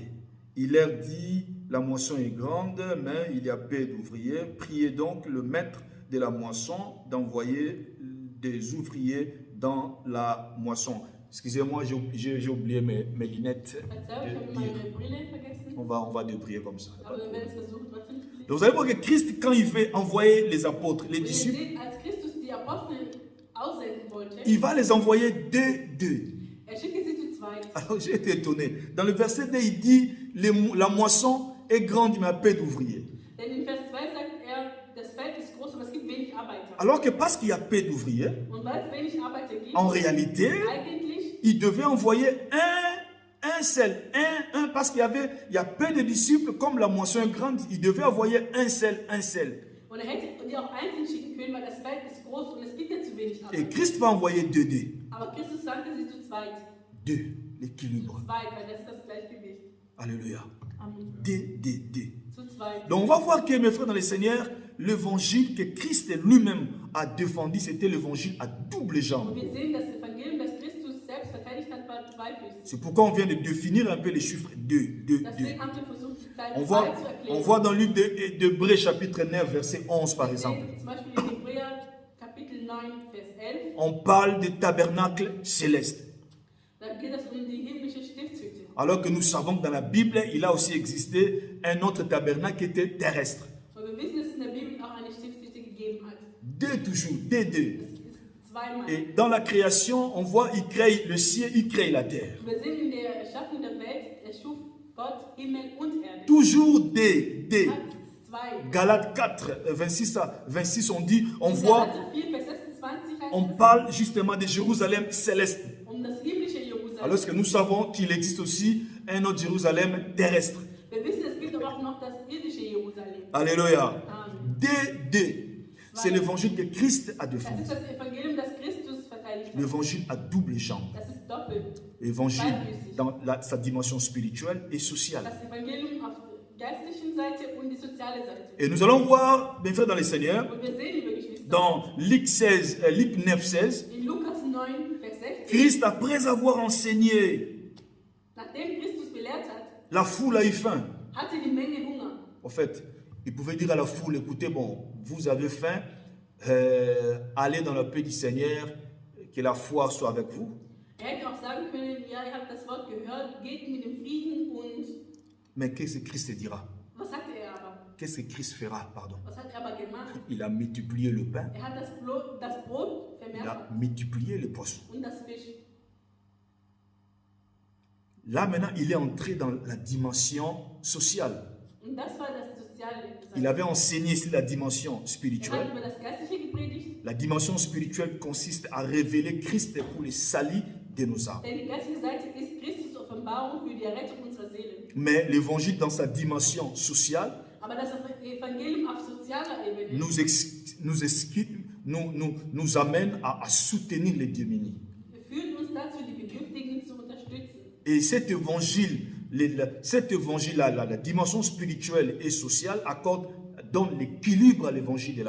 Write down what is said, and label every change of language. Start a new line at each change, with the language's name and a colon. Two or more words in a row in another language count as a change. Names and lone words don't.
French: Il leur dit, la moisson est grande, mais il y a peu d'ouvriers. Priez donc le maître de la moisson d'envoyer des ouvriers dans la moisson. Excusez-moi, j'ai oublié mes lunettes.
German: Verzeihung, ich habe meine Brille vergessen.
French: On va débrier comme ça.
German: Aber wir werden es versuchen, trotzdem zu lesen.
French: Donc vous allez voir que Christ, quand il veut envoyer les apôtres, les
German: Und ihr
French: disciples,
German: seht, als Christus die Apostel aussenden wollte,
French: il va les envoyer deux.
German: schickte sie zu zweit.
French: Alors j'ai été étonné. Dans le verset 2, il dit, la moisson est grande, mais il y a peu d'ouvriers.
German: Denn in Vers 2 sagt er, das Feld ist groß, aber es gibt wenig Arbeiter.
French: Alors que parce qu'il y a peu d'ouvriers,
German: Und weil es wenig Arbeiter gibt,
French: en réalité,
German: eigentlich,
French: il devait envoyer un seul, parce qu'il y a peu de disciples, comme la moisson est grande, il devait envoyer un seul.
German: und er hätte die auch einzeln schicken können, weil das Feld ist groß und es gibt ja zu wenig
French: Et
German: Arbeiter.
French: Christ va envoyer deux.
German: Aber Christus sagte sie zu zweit.
French: Deux, l'équilibre.
German: Zu zweit, weil das ist das Gleichgewicht.
French: Alléluia. Amen. Deux.
German: Zu zweit.
French: Donc on va voir que mes frères dans le Seigneur, l'évangile que Christ lui-même a défendu, c'était l'évangile à double
German: Und
French: jambe.
German: wir sehen, das Evangelium, das Christus selbst verteidigt hat, war zweifüßig.
French: C'est pourquoi on vient de définir un peu les chiffres 2.
German: Deswegen haben wir versucht, die Zahl
French: On
German: 2
French: voit,
German: zu
French: on
German: erklären.
French: voit dans le livre d'Hébreux chapitre 9, verset 11 par
German: Wir
French: exemple.
German: sehen zum Beispiel in Hebräer Kapitel 9, Vers 11,
French: On parle de tabernacle céleste.
German: da geht es um die himmlische Stiftshütte.
French: Alors que nous savons que dans la Bible, il a aussi existé un autre tabernacle qui était terrestre.
German: Und wir wissen, dass es in der Bibel auch eine Stiftshütte gegeben hat.
French: Deux toujours, deux.
German: Es ist zweimal.
French: Et dans la création, on voit, il crée le ciel, il crée la terre.
German: Wir sehen in der Erschaffung der Welt, erschuf Gott Himmel und Erde.
French: Toujours deux.
German: Hat zwei.
French: Galates 4, 26, on dit, on
German: In
French: voit,
German: Galater 4, Vers 26 heißt
French: on
German: es,
French: parle justement de Jérusalem céleste.
German: um das himmlische Jerusalem.
French: Alors que nous savons qu'il existe aussi un autre Jérusalem terrestre.
German: Wir wissen, es gibt aber auch noch das irdische Jerusalem.
French: Alléluia. Amen. Deux. C'est l'évangile que Christ a
German: Das
French: défendu.
German: ist das Evangelium, das Christus verteidigt hat.
French: L'évangile à double jambe.
German: Das ist doppelt.
French: Évangile dans sa dimension spirituelle et sociale.
German: Das Evangelium auf der geistlichen Seite und die soziale Seite.
French: Et nous allons voir, mes frères dans le Seigneur,
German: Und wir sehen, liebe Geschwister,
French: dans Luc 9, 16,
German: in Lukas 9, Vers 16,
French: Christ, après avoir enseigné,
German: nachdem Christus belehrt hat,
French: la foule a eu faim.
German: hatte die Menge Hunger.
French: En fait, il pouvait dire à la foule, écoutez, bon, vous avez faim, allez dans le paix du Seigneur, que la foi soit avec vous.
German: Hätte auch sagen können, ja, ihr habt das Wort gehört, geht mit dem Frieden und
French: Mais qu'est-ce que Christ dira?
German: was sagte er aber?
French: Qu'est-ce que Christ fera, pardon?
German: Was hat er aber gemacht?
French: Il a multiplié le pain,
German: Er hat das Brot
French: il a
German: vermehrfacht
French: multiplié les poissons.
German: und das Fisch.
French: Là, maintenant, il est entré dans la dimension sociale.
German: Und das war das Soziale.
French: Il avait enseigné sur la dimension
German: Er hat
French: spirituelle.
German: über das Geistliche gepredigt,
French: La dimension spirituelle consiste à révéler Christ pour le salut de nos âmes.
German: denn die geistige Seite ist Christus Offenbarung für die Errettung unserer Seelen.
French: Mais l'évangile dans sa dimension sociale,
German: Aber das Evangelium auf sozialer Ebene
French: nous amène à soutenir les démunis.
German: führt uns dazu, die Bedürftigen zu unterstützen.
French: Et cet évangile, la dimension spirituelle et sociale donne l'équilibre à l'évangile de la